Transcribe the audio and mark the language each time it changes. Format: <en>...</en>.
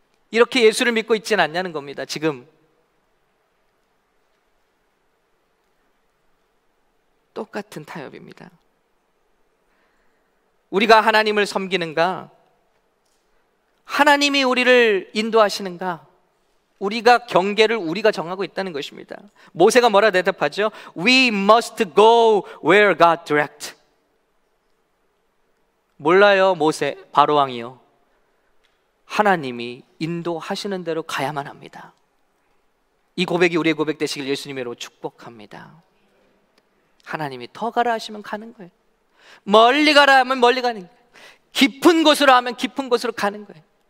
<ko>이렇게 예수를 믿고 있지는 않냐는 겁니다. 지금 똑같은 타협입니다. 우리가 하나님을 섬기는가? 하나님이 우리를 인도하시는가? 우리가 경계를 우리가 정하고 있다는 것입니다. 모세가 뭐라 대답하죠?</ko> <en>We must go where God direct.</en> <ko>몰라요, 모세, 바로 왕이요. 하나님이 인도하시는 대로 가야만 합니다. 이 고백이 우리의 고백 되시길 예수님으로 축복합니다. 하나님이 더 가라 하시면 가는 거예요. 멀리 가라 하면 멀리 가는 거예요. 깊은 곳으로 하면 깊은 곳으로 가는 거예요.</ko>